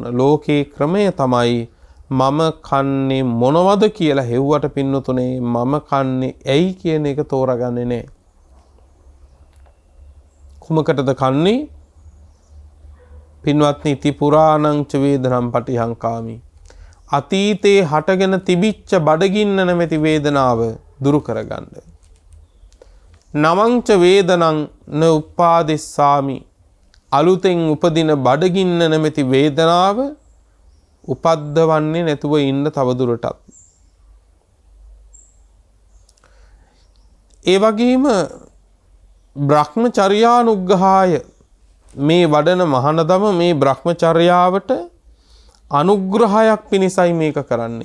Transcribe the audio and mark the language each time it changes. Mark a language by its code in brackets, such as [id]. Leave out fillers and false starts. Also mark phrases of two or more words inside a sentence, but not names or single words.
[si] ලෝකේ ක්‍රමය තමයි මම කන්නේ මොනවද කියලා හෙව්වට පින්නතුනේ මම කන්නේ ඇයි කියන එක තෝරගන්නේ නැහැ. කුමකටද කන්නේ? [pi] පින්වත්නි ඉති පුරාණං ච වේදනම් පටිහංකාමි. [si] අතීතේ හටගෙන තිබිච්ච බඩගින්න නැමැති වේදනාව දුරු කරගන්න. [pi] නමංච වේදනං න උපාදිස්සාමි. [si] අලුතෙන් උපදින බඩගින්න නැමැති වේදනාව උපද්දවන්නේ නැතුව ඉන්න තවදුරටත්. ඒ වගේම බ්‍රහ්මචර්යානුග්‍රහාය මේ වඩන මහානදම මේ බ්‍රහ්මචර්යාවට අනුග්‍රහයක් පිණිසයි මේක කරන්නේ.